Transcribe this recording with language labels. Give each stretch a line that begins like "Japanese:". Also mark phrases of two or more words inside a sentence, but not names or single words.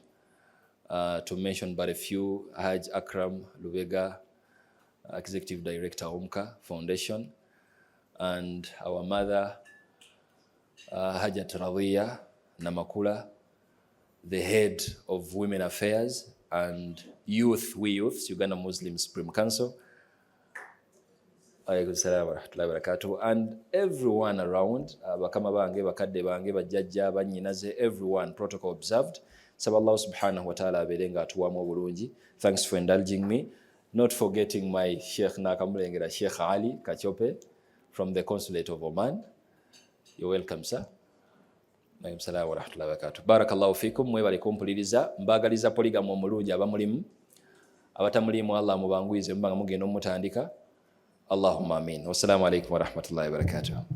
English: To mention but a few: Haj Akram Lubega, Executive Director, Omka Foundation, and our mother, Hajat Radhiya Namakula, the head of Women Affairs and Youth, We Youths, Uganda Muslim Supreme Council, and everyone around,
Ganda: bakama bange, bakadde bange, bajjajja, bannyinaze,
English: everyone, protocol observed.
Ganda: Saba Allah
Arabic: سبحانه وتعالى
Ganda: abeere ng'atuwaamu obulungi.
English: Thanks for indulging me. Not forgetting my Sheikh Nakamulengera, Sheikh Ali Kachope from the Consulate of Oman. You're welcome, sir.
Arabic: السلام ورحمة الله وبركاته. بارك الله فيكم,
Ganda: mwebale kumpuliriza. Mbagaliza polygamy omulungi abamulimu. Abatamulimu Allah mubanguize mbanga mugenda omutandika.
Arabic: اللهم آمين. والسلام عليكم ورحمة الله وبركاته.